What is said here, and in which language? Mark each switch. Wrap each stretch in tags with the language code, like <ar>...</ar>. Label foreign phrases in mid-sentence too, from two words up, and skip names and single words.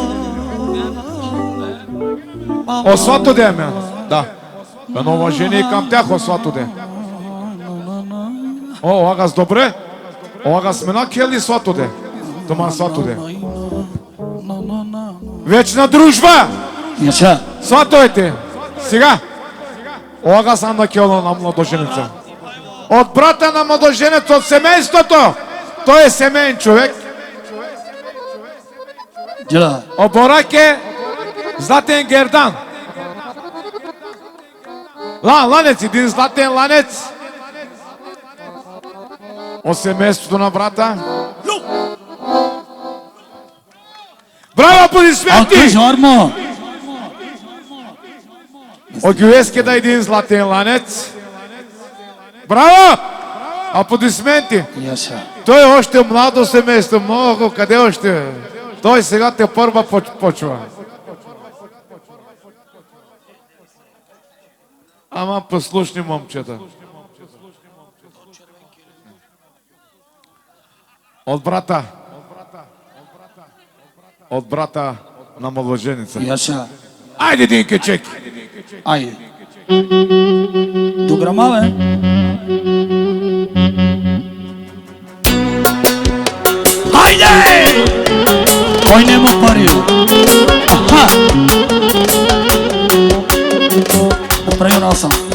<rom>О свато ден, ме. Да.</rom> <bg>Едно уважение и към тях,</bg> <rom>о свато ден. О, агас добре. О, агас мена кели свато ден. Тома свато ден.</rom> <bg>Вечна дружба!</bg> <tr>Yaşa!</tr> <bg>Сватовете! Сега! О,</bg> <rom>агас анда кело на младоженеца.</rom> <bg>От брата на младоженеца, от семейството! Той е семейен човек. Дела! Оборак е златен гердан. Ланец, един златен ланец. От семейството на брата. Браво, аплодисменти!</bg> <tr>Alkış var mı?</tr> <bg>От Гюескеда един златен ланец. Браво! Аплодисменти!</bg> <tr>Yaşa!</tr> <bg>Той е още младо семейство, много, къде още? Той сега те първа почва. Ама послушни момчета. От брата на младоженица.</bg> <tr>Yaşa!</tr> <bg>Айде, Динке, чеки! Айде! Дограмаве!</bg> <tr>Haydi! Oynama parayı. Aha! Parayı onu alsam.</tr>